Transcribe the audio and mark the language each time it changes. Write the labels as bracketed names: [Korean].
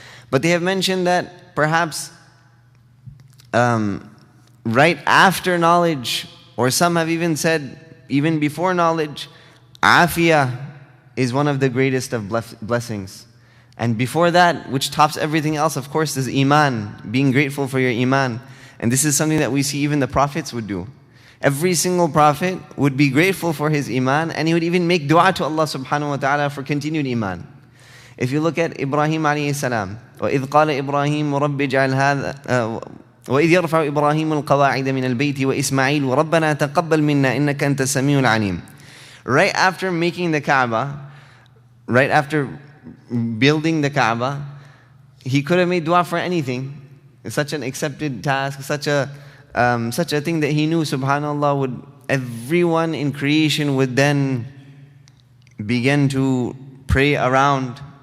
[English] But they have mentioned that perhaps right after knowledge, or some have even said even before knowledge, afiyah is one of the greatest of blessings. And before that, which tops everything else, of course, is iman, being grateful for your iman. And this is something that we see even the prophets would do. Every single prophet would be grateful for his iman, and he would even make dua to Allah subhanahu wa ta'ala for continued iman. If you look at Ibrahim alayhi salam, [Arabic] وَإِذْ قَالَ إِبْرَاهِيمُ رَبِّ اجْعَلْ هَذَا وَإِذْ يَرْفَعُ إِبْرَاهِيمُ الْقَوَاعِدَ مِنَ الْبَيْتِ وَإِسْمَعِيلُ رَبَّنَا تَقَبَّلْ مِنَّا إِنَّكَ أَنْتَ السَّمِيعُ الْعَلِيمُ. [English] Right after making the Kaaba, right after building the Kaaba, he could have made dua for anything. It's such an accepted task, such a thing that he knew, subhanAllah, would everyone in creation would then begin to pray around.